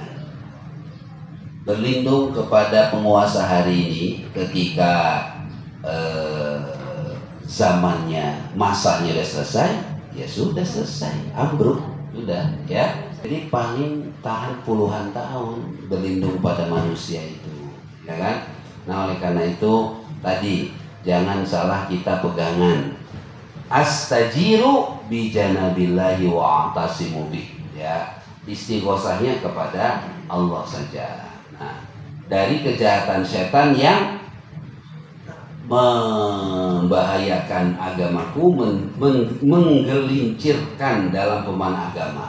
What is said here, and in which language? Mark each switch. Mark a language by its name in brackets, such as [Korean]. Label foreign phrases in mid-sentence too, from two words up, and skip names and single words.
[Indonesian] Berlindung kepada penguasa hari ini ketika zamannya, masanya sudah selesai, ya sudah selesai, ambruk, sudah ya. Jadi paling tahan puluhan tahun berlindung pada manusia itu, ya kan? Nah, oleh karena itu tadi jangan salah kita pegangan. [Arabic] أستجير بجناب الله وأعتصم به, ya. [Indonesian] Istighosahnya kepada Allah saja. Nah, dari kejahatan setan yang membahayakan agamaku, menggelincirkan dalam pemahaman agama.